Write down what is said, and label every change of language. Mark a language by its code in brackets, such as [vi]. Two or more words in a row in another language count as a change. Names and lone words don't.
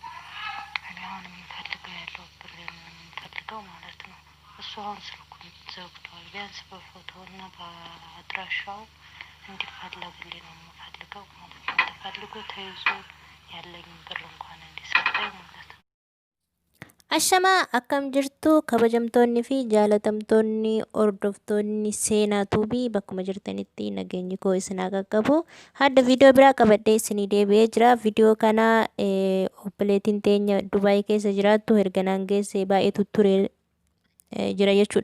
[am] እኔ አሁን የምፈልገው ያለው ብሬን ነው የምፈልገው ማለት ነው። እሱ አሁን ስልኩን ዘግቷል። ቢያንስ በፎቶና በአድራሻው እንዲፈለግልኝ ነው የምፈልገው ማለት ነው። ተፈልጎ ተይዞ ያለኝን ብር እንኳን እንዲሰጠኝ ማለት ነው። [om] Ashama akkam jirtu kabajamtoonni fi jaalatamtoonni hordoftoonni seenaa tuubii bakkuma jirtanitti nageenyi koo isin haa qaqqabu. Hadda viidiyoo biraa qabadhee isinii deebi'ee jira. Viidiyoo kana obboleettiin teenya Dubaayii keessa jiraattu erganaan geesse baay'ee tutturee jira jechuudha.